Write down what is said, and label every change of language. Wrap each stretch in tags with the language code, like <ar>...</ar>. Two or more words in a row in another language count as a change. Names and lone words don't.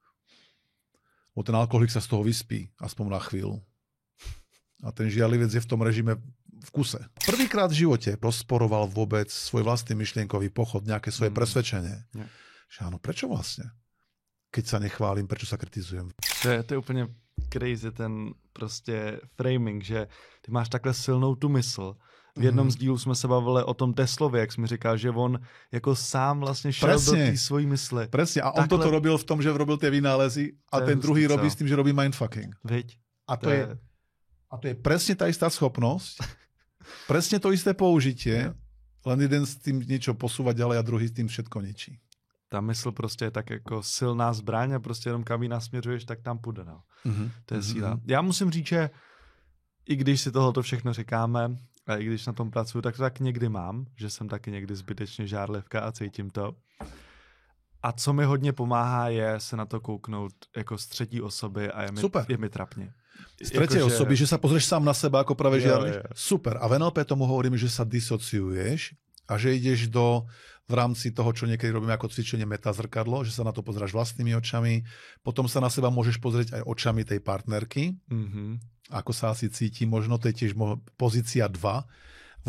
<sk>Bo ten alkoholík sa z toho vyspí, aspoň na chvíľu. A ten žiarlivec je v tom režime v kuse. Prvýkrát v živote rozporoval vôbec svoj vlastný myšlienkový pochod, nejaké svoje presvedčenie. Že áno, prečo vlastne? Keď sa nechválim, prečo sa kritizujem.</sk> <cs>To je úplně crazy ten prostě framing, že ty máš takhle silnou tu mysl. V jednom z dílů jsme se bavili o tom Teslovi, jak jsi mi říkal, že on jako sám vlastně šel do té svojí mysli.</cs> <sk>Presne, a on toto robil v tom, že robil tie vynálezy a ten druhý robí s tým, že robí mindfucking. Viď? A to je presne tá istá schopnosť, presne to isté použitie, len jeden s tým niečo posúva ďalej a druhý s tým všetko ničí.</sk> <cs>Ta mysl prostě je tak jako silná zbraň a prostě jenom kam ji nasměřuješ, tak tam půjde. No. To je síla. Já musím říct, že i když si tohoto všechno říkáme a i když na tom pracuju, tak to tak někdy mám, že jsem taky někdy zbytečně žárlivka a cítím to. A co mi hodně pomáhá, je se na to kouknout jako z třetí osoby a je mi trapně.</cs> <sk>Z tretej osoby, že sa pozrieš sám na seba, ako práve žiarliš. Super. A v NLP tomu hovoríme, že sa disociuješ a že ideš v rámci toho, čo niekedy robíme ako cvičenie metazrkadlo, že sa na to pozráš vlastnými očami, potom sa na seba môžeš pozrieť aj očami tej partnerky, ako sa asi cíti, možno to je tiež pozícia 2.</sk>